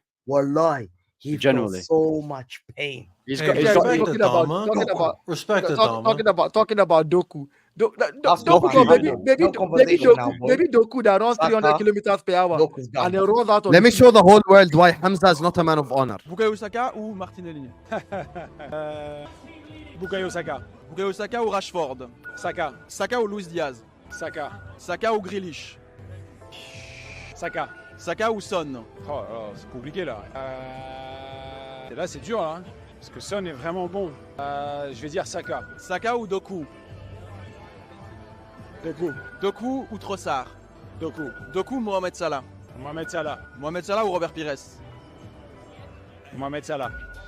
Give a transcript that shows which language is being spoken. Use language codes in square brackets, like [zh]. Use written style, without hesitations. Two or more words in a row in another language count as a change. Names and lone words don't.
[en] Wallahi, he Genuinely. felt so much pain. He's Hey, got. He's Yeah, got. respect talking the about Dama. talking about Respect the talking about Doku. That's Doku, Doku, maybe man. maybe No conversation now, boy. maybe Doku that runs 300 Saka, kilometers per hour Doku's and gone. he runs out on Let me the show the whole world why Hamza is not a man of honor. [fr] Bukayo Saka ou Martinelli Bukayo Saka. Bukayo Saka ou Rashford Saka. Saka ou Luiz Diaz Saka. Saka ou Grealish Saka. Saka ou Son c'est compliqué là. Et là c'est dur là. Parce que Son est vraiment bon. Je vais dire Saka. Saka ou Doku Doku ou Trossard Doku ou Mohamed Salah Mohamed Salah ou Robert Pires Mohamed Salah.